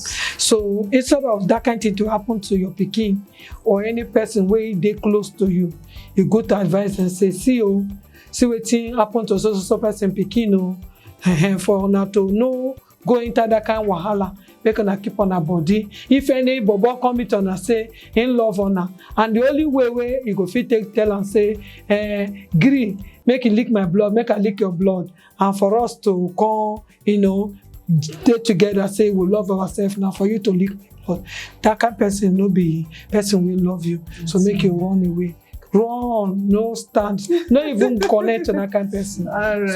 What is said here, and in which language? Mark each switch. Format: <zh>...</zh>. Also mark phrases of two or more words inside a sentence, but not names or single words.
<pcm>So instead of that kind thing to happen to your pikin or any person wey dey close to you, you go to advise and say, see wetin happen to so person pikin o, for una to no go enter that kind wahala, make una keep on her body. If any bobo come meet una say him love una, and the only way you go fit take tell am say gree make you lick my blood, make I lick your blood, and for us to come, stay together, say we love ourselves. Now for you to lick blood, that kind of person no be person will love you. So make you run away. Run, no stand, not even connect to that kind of person. All right,</pcm>